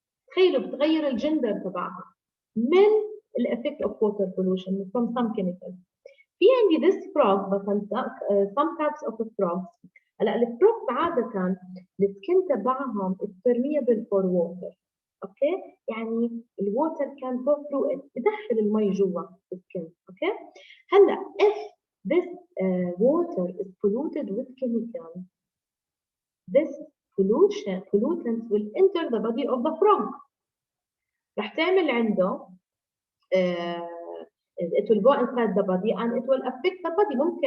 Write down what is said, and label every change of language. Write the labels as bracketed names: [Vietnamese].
[Arabic] تخيلوا بتغير الجندر تبعها من ال [English] effect of water pollution from some chemicals. [Arabic] في عندي [English] this frog مثلا some types of frogs. [Arabic] هلا الفروغ عادة السكن تبعهم [English] is permeable for water. Okay? يعني الووتر can go through it، [Arabic] بدخل المي جوا السكن. [English] Okay? هلا if this water is polluted with chemicals, this pollutants will enter the body of the frog. [Arabic] رح تعمل عنده [English] it will go inside the body and it will affect the body.